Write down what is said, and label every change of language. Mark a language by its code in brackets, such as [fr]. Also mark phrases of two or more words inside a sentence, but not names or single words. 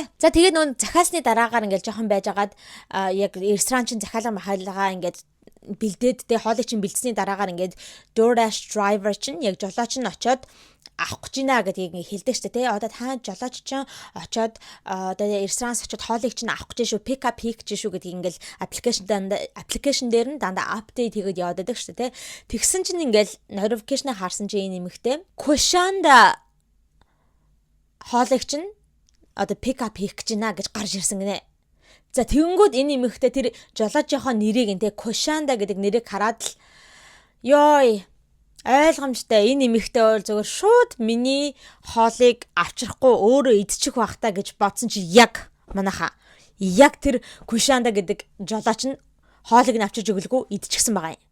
[mn] За тэгээд нөө захиалсны дараагаар ингээд жоохон байжгаад яг ресторан чинь захиалга махалгаа ингээд бэлдээд тэ хоолыг чинь бэлдсэний дараагаар ингээд DoorDash driver чинь яг жолооч нь очоод авах гэж байна гэдгийг хэлдэг шүү дээ. Одоо та жолооч чинь очоод одоо ресторанс очоод хоолыг чинь авах гэж шүү, [en] pick up [mn] хийх гэж шүү гэдгийг ингээл аппликейшн дээр нь дандаа апдейт хийгээд яваад байдаг шүү дээ. Тэгсэн чинь ингээл notification харсан чинь энэ нэмэгтэй Kushanda хоолыг чинь одоо [en] pick up [mn] хийх гэж байна гэж гарч ирсэн гинэ. За тэгэнгүүт энэ нэмэгтэй тэр жолоочийнхоо нэрийг энэ Kushanda гэдэг нэрийг хараад л ёй ойлгомжтой энэ нэмэгтэй бол зөвхөн шууд миний хоолыг авчрахгүй өөрөө идчих байхтаа гэж бодсон чи яг манайха яг тэр Kushanda гэдэг жолооч нь хоолыг нь авчирж өглөгүй идчихсэн байгаа юм.